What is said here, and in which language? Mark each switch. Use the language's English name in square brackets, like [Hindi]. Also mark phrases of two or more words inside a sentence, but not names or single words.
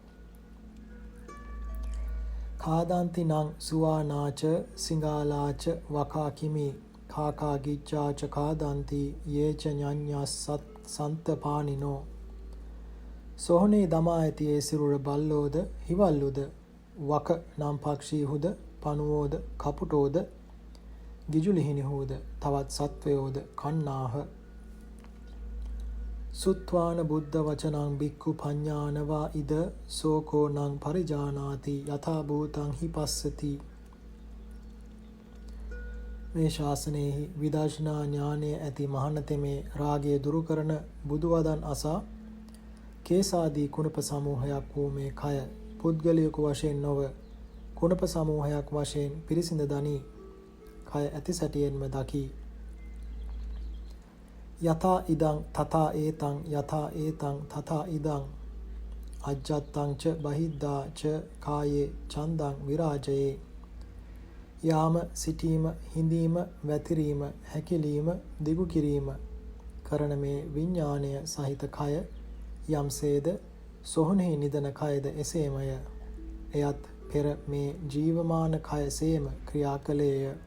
[Pali] කාදාන්ති නං සුවානාච සිංගාලාච වකාකිමි කාකා ගිච්ඡාච කාදාන්ති යේච ඤඤ්ඤස් සන්තපානිනෝ. [Sinhala] සොහොනේ දමා ඇති ඒ සිරුර බල්ලෝද හිවල්ලුද වක නම් පක්ෂීහුද පණුවෝද කපුටෝද ගිජුලිහිනිහුද තවත් සත්වයෝද කන්නාහ. [Pali] සුත්වාන බුද්ධ වචනං බික්ඛු පඤ්ඤානවා ඉද සෝකෝ නං පරිජානාති යථා භූතං හි පස්සති. [Sinhala] මේ ශාසනයෙහි විදර්ශනා ඥානය ඇති මහණතෙමේ රාගය දුරු කරන බුදු වදන් අසා කේසාදී කුණප සමූහයක් වූ මේ කය පුද්ගලයෙකු වශයෙන් නොව කුණප සමූහයක් වශයෙන් පිරිසිඳ දනී. කය ඇති සැටියෙන්ම දකි. [Pali] යථා ඉදං තථා ඒතං යථා ඒතං තථා ඉදං අජ්ජත්තං ච බහිද්ධා ච කායේ චන්දං විරාජයේ. [Sinhala] යාම සිටීම හිඳීම වැතිරීම හැකිලීම දිගු කිරීම කරන මේ විඥාණය සහිත කය යම්සේද සොහොනෙහි නිදන කයද එසේමය. එයත් පෙර මේ ජීවමාන කය සේම ක්‍රියා කළේය.